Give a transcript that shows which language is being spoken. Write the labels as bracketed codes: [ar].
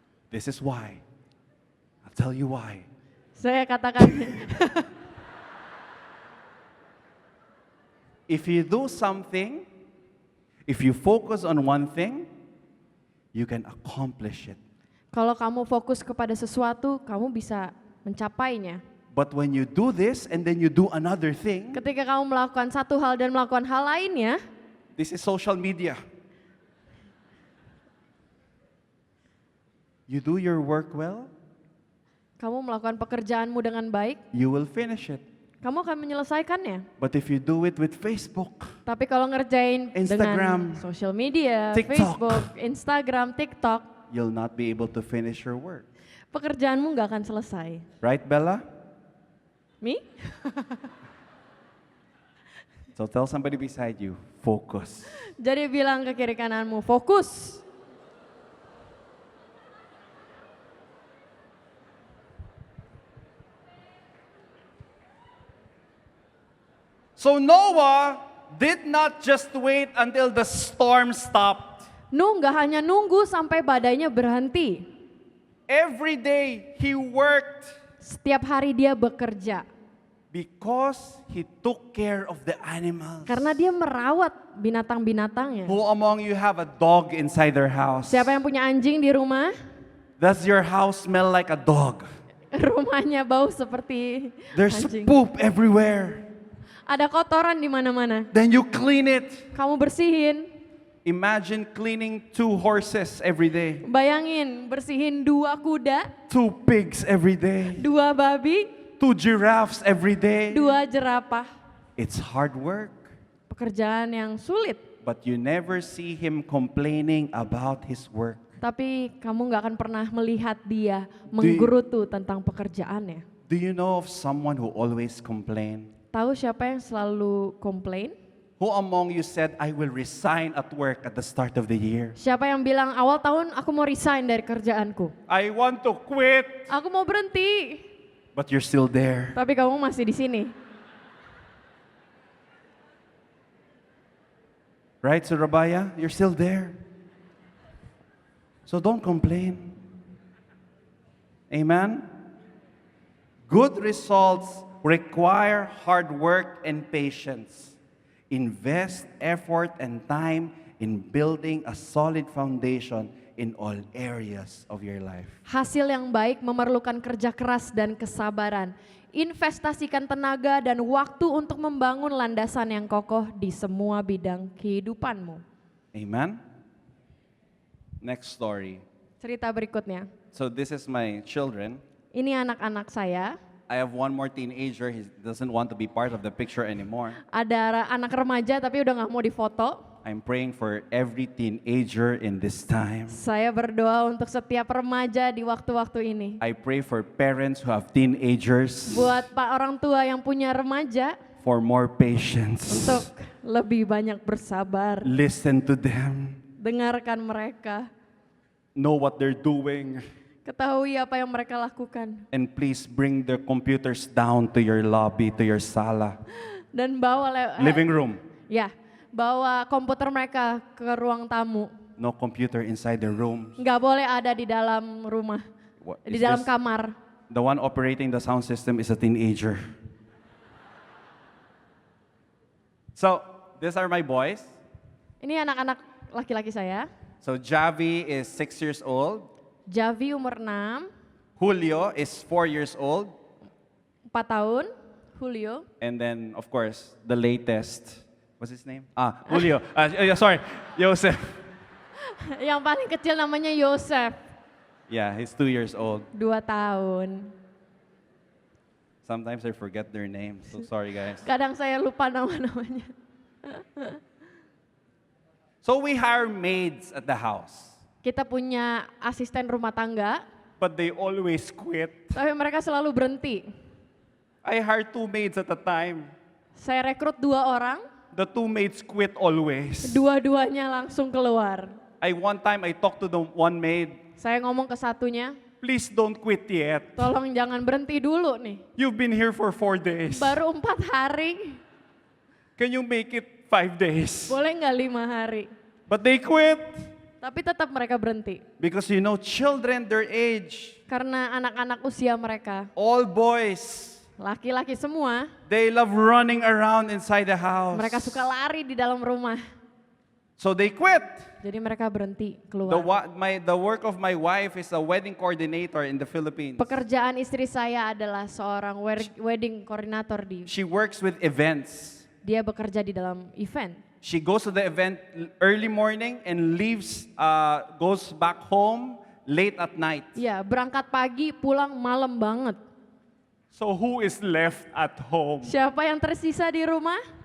[en] This is why. I'll tell you why. [id] saya katakan [en] If you do something, if you focus on one thing, you can accomplish it. [id] kalau kamu fokus kepada sesuatu, kamu bisa mencapainya. [en] But when you do this and then you do another thing, [id] Ketika kamu melakukan satu hal dan melakukan hal lainnya, [en] this is social media. You do your work well, [id] kamu melakukan pekerjaanmu dengan baik, [en] you will finish it. [id] kamu akan menyelesaikannya. [en] But if you do it with Facebook, [id] Tapi kalau ngerjain Instagram, dengan social media, TikTok. [en] Facebook, Instagram, TikTok, you'll not be able to finish your work. [id] pekerjaanmu nggak akan selesai. [en] Right, Bella? Me? So tell somebody beside you, focus. [id] Jadi bilang ke kiri kananmu, fokus. [en] So Noah did not just wait until the storm stopped. [id] Nuh nggak hanya nunggu sampai badainya berhenti. [en] Every day he worked [id] Setiap hari dia bekerja. [en] because he took care of the animals. [id] Karena dia merawat binatang-binatangnya. [en] Who among you have a dog inside their house? [id] Siapa yang punya anjing di rumah? [en] Does your house smell like a dog? [id] Rumahnya bau seperti [en] There's [id] anjing. [en] poop everywhere. [id] Ada kotoran di mana-mana. [en] Then you clean it. [id] Kamu bersihin. [en] Imagine cleaning 2 horses every day, [id] Bayangin bersihin 2 kuda, [en] 2 pigs every day, [id] 2 babi, [en] 2 giraffes every day. [id] 2 jerapah. [en] It's hard work, [id] Pekerjaan yang sulit. [en] but you never see him complaining about his work. [id] Tapi kamu nggak akan pernah melihat dia menggerutu tentang pekerjaannya. [en] Do you know of someone who always complain? [id] Tahu siapa yang selalu komplain? [en] Who among you said, I will resign at work at the start of the year? [id] Siapa yang bilang awal tahun aku mau resign dari kerjaanku? [en] I want to quit, [id] Aku mau berhenti. [en] but you're still there. [id] Tapi kamu masih di sini. [en] Right, Surabaya? You're still there. So don't complain. Amen? Good results require hard work and patience. Invest effort and time in building a solid foundation in all areas of your life. [id] Hasil yang baik memerlukan kerja keras dan kesabaran. Investasikan tenaga dan waktu untuk membangun landasan yang kokoh di semua bidang kehidupanmu. [en] Amen? Next story. [id] Cerita berikutnya. [en] So this is my children. [id] Ini anak-anak saya. [en] I have one more teenager. He doesn't want to be part of the picture anymore. [id] Ada anak remaja tapi udah nggak mau difoto. [en] I'm praying for every teenager in this time. [id] Saya berdoa untuk setiap remaja di waktu-waktu ini. [en] I pray for parents who have teenagers [id] Buat pak orang tua yang punya remaja, [en] for more patience. [id] untuk lebih banyak bersabar. [en] Listen to them. [id] Dengarkan mereka. [en] Know what they're doing. [id] Ketahui apa yang mereka lakukan. [en] And please bring their computers down to your lobby, to your sala. [id] Dan bawa [en] Living room. [id] ya, bawa komputer mereka ke ruang tamu. [en] No computer inside the room. [id] Nggak boleh ada di dalam rumah, [en] What, [id] di [en] is [id] dalam [en] this- [id] kamar. [en] The one operating the sound system is a teenager. So, these are my boys. [id] Ini anak-anak laki-laki saya. [en] So, Javi is 6 years old. [id] Javi umur 6, [en] Julio is 4 years old. [id] 4 tahun. Julio. [en] And then, of course, the latest. What's his name? Julio. Sorry, Joseph. [id] Yang paling kecil namanya Yosef, [en] Yeah, he's 2 years old. [id] 2 tahun. [en] Sometimes I forget their names. So sorry, guys. [id] Kadang saya lupa nama-namanya. [en] So we hire maids at the house, [id] Kita punya asisten rumah tangga, [en] but they always quit. [id] tapi mereka selalu berhenti. [en] I hire 2 maids at a time. [id] Saya rekrut 2 orang, [en] The 2 maids quit always. [id] dua-duanya langsung keluar. [en] One time I talked to the one maid, [id] Saya ngomong ke satunya, [en] please don't quit yet. [id] tolong jangan berhenti dulu nih. [en] You've been here for 4 days. [id] Baru 4 hari, [en] Can you make it 5 days? [id] boleh nggak 5 hari? [en] But they quit. [id] Tapi tetap mereka berhenti. [en] Because you know, children their age, [id] Karena anak-anak usia mereka, [en] all boys, [id] laki-laki semua, [en] they love running around inside the house. [id] mereka suka lari di dalam rumah. [en] So they quit. [id] Jadi mereka berhenti [en] The, [id] keluar. [en] the work of my wife is a wedding coordinator in the Philippines. [id] Pekerjaan istri saya adalah seorang wedding coordinator di. [en] She works with events. [id] Dia bekerja di dalam event. [en] She goes to the event early morning and leaves, goes back home late at night. [id] Ya, berangkat pagi, pulang malam banget. [en] So who is left at home? [id] Siapa yang tersisa di rumah?